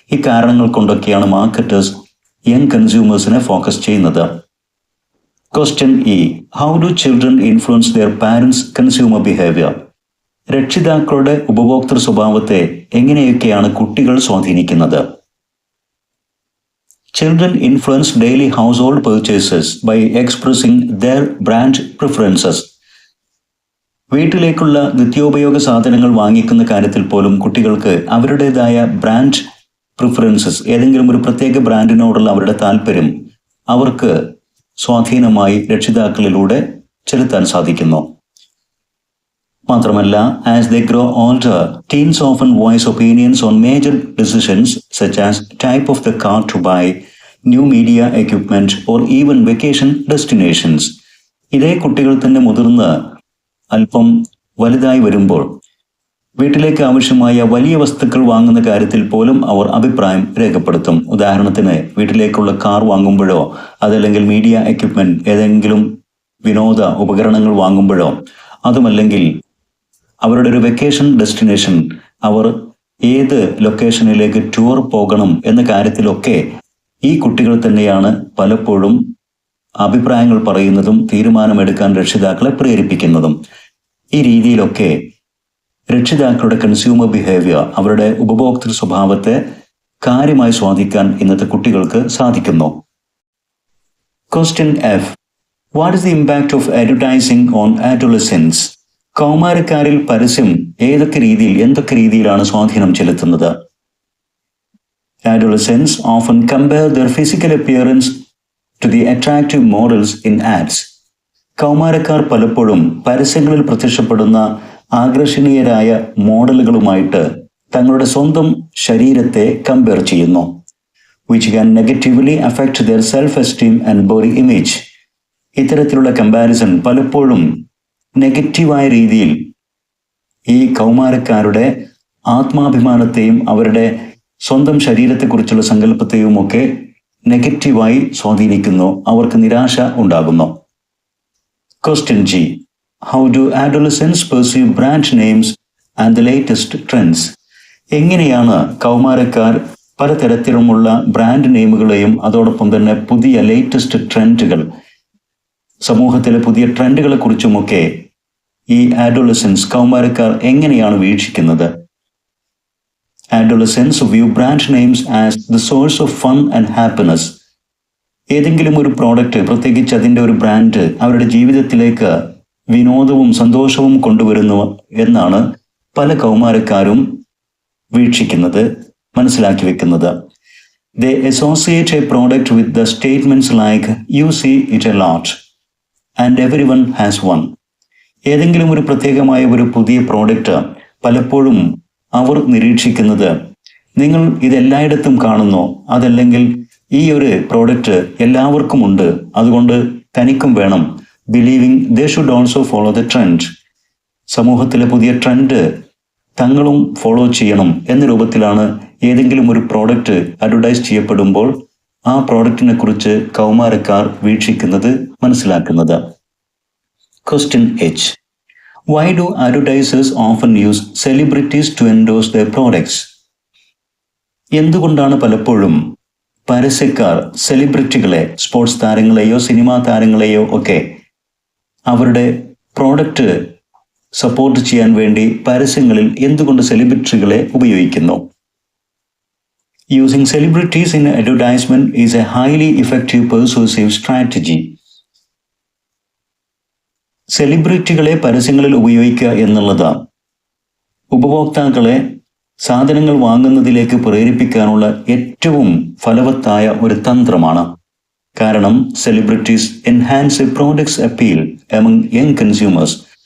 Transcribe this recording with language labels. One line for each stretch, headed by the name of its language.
Malayalam: ഇക്കാരണങ്ങൾ കൊണ്ടൊക്കെയാണ് marketers young കൺസ്യൂമേഴ്സിനെ focus ചെയ്യുന്നത്.
English: Question E. How do children influence their parents consumer behaviour?
Malayalam: രക്ഷിതാക്കളുടെ ഉപഭോക്തൃ സ്വഭാവത്തെ എങ്ങനെയൊക്കെയാണ് കുട്ടികൾ സ്വാധീനിക്കുന്നത്?
English: Children influence daily household purchases by expressing their brand preferences.
Malayalam: വീട്ടിലേക്കുള്ള നിത്യോപയോഗ സാധനങ്ങൾ വാങ്ങിക്കുന്ന കാര്യത്തിൽ പോലും കുട്ടികൾക്ക് അവരുടേതായ ബ്രാൻഡ് പ്രിഫറൻസസ്, ഏതെങ്കിലും ഒരു പ്രത്യേക ബ്രാൻഡിനോടുള്ള അവരുടെ താല്പര്യം അവർക്ക് സ്വാധീനമായി രക്ഷിതാക്കളിലൂടെ ചെലുത്താൻ സാധിക്കുന്നു. മാത്രമല്ല,
English: As they grow older, teens often voice opinions on major decisions such as type of the car to buy, new media equipment or even vacation destinations.
Malayalam: ഇതേ കുട്ടികൾ തന്നെ മുതിർന്ന് അല്പം വലുതായി വരുമ്പോൾ വീട്ടിലേക്ക് ആവശ്യമായ വലിയ വസ്തുക്കൾ വാങ്ങുന്ന കാര്യത്തിൽ പോലും അവർ അഭിപ്രായം രേഖപ്പെടുത്തും. ഉദാഹരണത്തിന്, വീട്ടിലേക്കുള്ള കാർ വാങ്ങുമ്പോഴോ അതല്ലെങ്കിൽ മീഡിയ എക്യുപ്മെന്റ് ഏതെങ്കിലും വിനോദ ഉപകരണങ്ങൾ വാങ്ങുമ്പോഴോ, അതുമല്ലെങ്കിൽ അവരുടെ ഒരു വെക്കേഷൻ ഡെസ്റ്റിനേഷൻ, അവർ ഏത് ലൊക്കേഷനിലേക്ക് ടൂർ പോകണം എന്ന കാര്യത്തിലൊക്കെ ഈ കുട്ടികൾ തന്നെയാണ് പലപ്പോഴും അഭിപ്രായങ്ങൾ പറയുന്നതും തീരുമാനമെടുക്കാൻ രക്ഷിതാക്കളെ പ്രേരിപ്പിക്കുന്നതും. ഈ രീതിയിലൊക്കെ രക്ഷിതാക്കളുടെ കൺസ്യൂമർ ബിഹേവിയർ, അവരുടെ ഉപഭോക്തൃ സ്വഭാവത്തെ കാര്യമായി സ്വാധീനിക്കാൻ ഇന്നത്തെ കുട്ടികൾക്ക് സാധിക്കുന്നു.
English: Question F. What is the impact of advertising on adolescents?
Malayalam: കൗമാരക്കാരിൽ പരസ്യം എന്തൊക്കെ രീതിയിലാണ് സ്വാധീനം ചെലുത്തുന്നത്?
English: Adolescents often compare their physical appearance to the attractive models in ads.
Malayalam: കൗമാരക്കാർ പലപ്പോഴും പരസ്യങ്ങളിൽ പ്രത്യക്ഷപ്പെടുന്ന ആകർഷണീയരായ മോഡലുകളുമായിട്ട് തങ്ങളുടെ സ്വന്തം ശരീരത്തെ കമ്പയർ ചെയ്യുന്നു.
English: which can negatively affect their self-esteem and body image.
Malayalam: ഇത്തരത്തിലുള്ള കമ്പാരിസൺ പലപ്പോഴും നെഗറ്റീവായ രീതിയിൽ ഈ കൗമാരക്കാരുടെ ആത്മാഭിമാനത്തെയും അവരുടെ സ്വന്തം ശരീരത്തെക്കുറിച്ചുള്ള സങ്കല്പത്തെയും ഒക്കെ നെഗറ്റീവായി സ്വാധീനിക്കുന്നു. അവർക്ക് നിരാശ ഉണ്ടാകുന്നു.
English: Question G. How do adolescents perceive brand names and the latest trends?
Malayalam: എങ്ങനെയാണ് കൗമാരക്കാർ പലതരത്തിലുമുള്ള ബ്രാൻഡ് നെയിമുകളെയും അതോടൊപ്പം തന്നെ പുതിയ ലേറ്റസ്റ്റ് ട്രെൻഡുകൾ, സമൂഹത്തിലെ പുതിയ ട്രെൻഡുകളെ കുറിച്ചുമൊക്കെ ഈ അഡോളസെൻസ് കൗമാരക്കാർ എങ്ങനെയാണ് വീക്ഷിക്കുന്നത്?
English: Adolescents view brand names as the source of fun and happiness.
Malayalam: ഏതെങ്കിലും ഒരു പ്രോഡക്റ്റ്, പ്രത്യേകിച്ച് അതിൻ്റെ ഒരു ബ്രാൻഡ് അവരുടെ ജീവിതത്തിലേക്ക് വിനോദവും സന്തോഷവും കൊണ്ടുവരുന്നു എന്നാണ് പല കൗമാരക്കാരും വീക്ഷിക്കുന്നത്, മനസ്സിലാക്കി വെക്കുന്നത്.
English: They associate a product with the statements like "You see it a lot" and "Everyone has one."
Malayalam: ഏതെങ്കിലും ഒരു പ്രത്യേകമായ ഒരു പുതിയ പ്രോഡക്റ്റ് പലപ്പോഴും അവർ നിരീക്ഷിക്കുന്നത്, നിങ്ങൾ ഇതെല്ലായിടത്തും കാണുന്നു, അതല്ലെങ്കിൽ ഈ ഒരു പ്രോഡക്റ്റ് എല്ലാവർക്കും ഉണ്ട്, അതുകൊണ്ട് തനിക്കും വേണം.
English: Believing they should also follow the trend.
Malayalam: സമൂഹത്തിലെ പുതിയ ട്രെൻഡ് തങ്ങളും ഫോളോ ചെയ്യണം എന്ന രൂപത്തിലാണ് ഏതെങ്കിലും ഒരു പ്രോഡക്റ്റ് അഡ്വർടൈസ് ചെയ്യപ്പെടുമ്പോൾ ആ പ്രോഡക്റ്റിനെ കുറിച്ച് കൗമാരക്കാർ വീക്ഷിക്കുന്നത്, മനസ്സിലാക്കുന്നത്.
English: Question H. Why do advertisers often use celebrities to endorse their products?
Malayalam: എന്തുകൊണ്ടാണ് പലപ്പോഴും പരസ്യക്കാർ സെലിബ്രിറ്റികളെ, സ്പോർട്സ് താരങ്ങളെയോ സിനിമാ താരങ്ങളെയോ ഒക്കെ അവരുടെ പ്രോഡക്റ്റ് സപ്പോർട്ട് ചെയ്യാൻ വേണ്ടി പരസ്യങ്ങളിൽ എന്തുകൊണ്ട് സെലിബ്രിറ്റികളെ ഉപയോഗിക്കുന്നു?
English: Using celebrities in advertisement is a highly effective persuasive strategy.
Malayalam: സെലിബ്രിറ്റികളെ പരസ്യങ്ങളിൽ ഉപയോഗിക്കുക എന്നുള്ളത് ഉപഭോക്താക്കളെ സാധനങ്ങൾ വാങ്ങുന്നതിലേക്ക് പ്രേരിപ്പിക്കാനുള്ള ഏറ്റവും ഫലവത്തായ ഒരു തന്ത്രമാണ്. കാരണം
English: Celebrities enhance a product's appeal among young consumers.